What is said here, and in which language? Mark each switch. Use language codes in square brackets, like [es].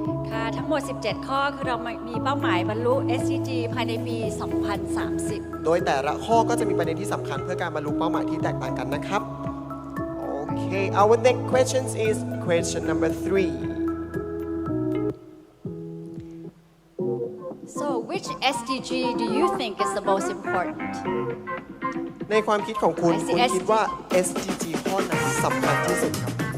[th] ค่ะ ทั้งหมด 17 ข้อคือเรามีเป้าหมายบรรลุ SDG ภายในปี 2030 โดยแต่ละข้อก็จะมีประเด็นที่สำคัญเพื่อการบรรลุเป้าหมายที่แตกต่างกันนะครับ [en] Okay our next question is question number 3 So which SDG do you think is the most important [th] ในความคิดของคุณ [en] I see [th] คุณคิดว่า SDG ข้อไหนสำคัญที่สุดครับ